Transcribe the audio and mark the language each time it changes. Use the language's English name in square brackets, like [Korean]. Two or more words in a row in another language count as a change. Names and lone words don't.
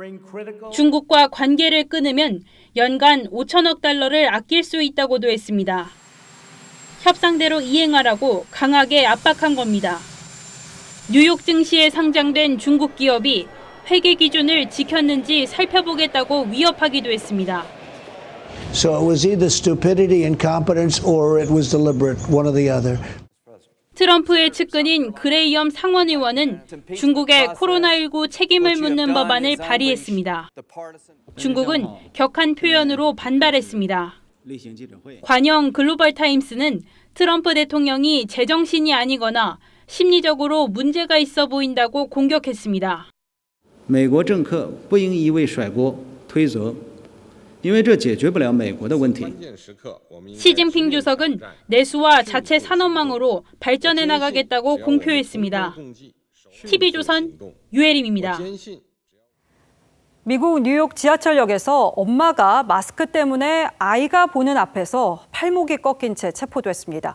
[Korean] 중국과 관계를 끊으면 연간 5천억 달러를 아낄 수 있다고도 했습니다. 협상대로 이행하라고 강하게 압박한 겁니다. 뉴욕 증시에 상장된 중국 기업이 회계 기준을 지켰는지 살펴보겠다고 위협하기도 했습니다. [English] So it was either stupidity, incompetence, or it was deliberate, one or the other. [Korean] 트럼프의 측근인 그레이엄 상원의원은 중국의 코로나19 책임을 묻는 법안을 발의했습니다. 중국은 격한 표현으로 반발했습니다. 관영 글로벌타임스는 트럼프 대통령이 제정신이 아니거나 심리적으로 문제가 있어 보인다고 공격했습니다. [Chinese] 美国政客不应一味甩锅推责，因为这解决不了美国的问题。 [Korean] 시진핑 주석은 내수와 자체 산업망으로 발전해 나가겠다고 공표했습니다. TV조선 유혜림입니다. 미국 뉴욕 지하철역에서 엄마가 마스크 때문에 아이가 보는 앞에서 팔목이 꺾인 채 체포됐습니다.